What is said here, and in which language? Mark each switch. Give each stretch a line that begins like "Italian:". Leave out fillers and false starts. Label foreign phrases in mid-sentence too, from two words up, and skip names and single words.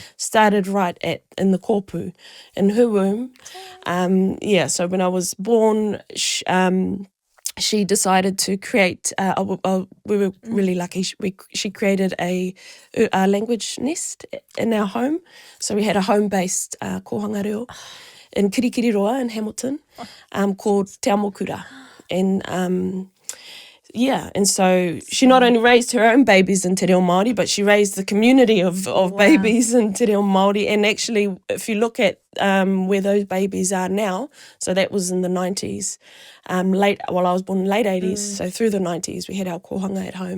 English: Started right in the kōpū, in her womb. So when I was born, she decided to create, we were really lucky, she created a language nest in our home. So we had a home-based
Māori: kohanga reo
English: in Kirikiriroa in Hamilton called Te Amo Kura. And so she not only raised her own babies in
Māori: Te Reo Māori,
English: but she raised the community of babies in
Māori: Te Reo Māori.
English: And actually, if you look at where those babies are now, so that was in the 90s, I was born in the late 80s, so through the 90s, we had our kohanga at home.